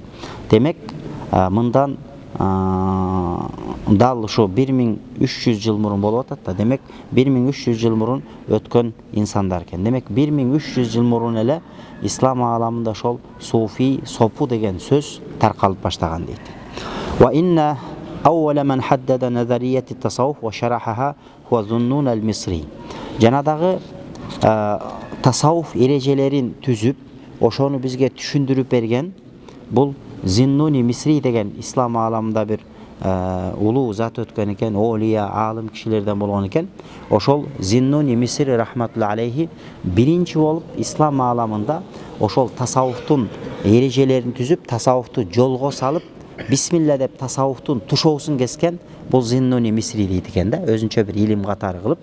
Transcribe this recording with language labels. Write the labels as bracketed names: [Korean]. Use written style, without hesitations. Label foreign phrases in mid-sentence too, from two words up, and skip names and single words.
[Kyrgyz] Демек, мындан дал ушу 1300 жыл мурун болуп атат да. Демек, 1300 жыл мурун өткөн инсандар экен. Демек, 1300 жыл мурун эле ислам ааламында ошол Суфи, Сопу деген сөз таркалып баштаган дейт. [Arabic] وإن أول من حدد نظريات التصوف وشرحها هو ذو النون المصري. [Kyrgyz] Janadagы tasawuf erежелерин түзүп, ошону бизге түшүндүрүп берген бул Зиннуни Мисри деген ислам ааламында бир улуу зат өткөн экен, олия, алым кишилерден болгон экен. Ошол Зиннуни Мисри [Arabic] رحمة الله عليه [Kyrgyz] биринчи болуп ислам ааламында ошол тасаввуфтун эрежелерин түзүп, тасаввуфту жолго салып, бисмилла деп тасаввуфтун тушоосун кескен бул Зиннуни Мисри дейт экен да, өзүнчө бир илим катары кылып.